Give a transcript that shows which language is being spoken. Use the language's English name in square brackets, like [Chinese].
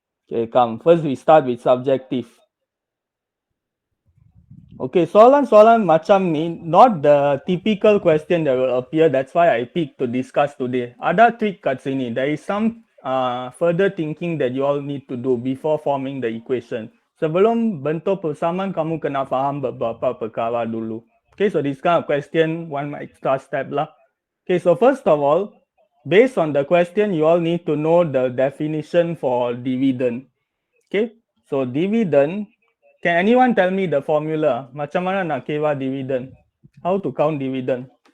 [English] Okay, come. First we start with subjective. Okay, [Malay] soalan-soalan macam ni, [English] not the typical question that will appear. That's why I picked to discuss today. [Malay] Ada trick kat sini. [English] There is some further thinking that you all need to do before forming the equation. [Malay] Sebelum bentuk persamaan, kamu kena faham beberapa perkara dulu. [English] Okay, so this kind of question, one extra step lah. Okay, so first of all, based on the question, you all need to know the definition for dividend. Okay, so dividend, can anyone tell me the formula? [Malay] Macam mana nak kira dividend? [English] How to count dividend?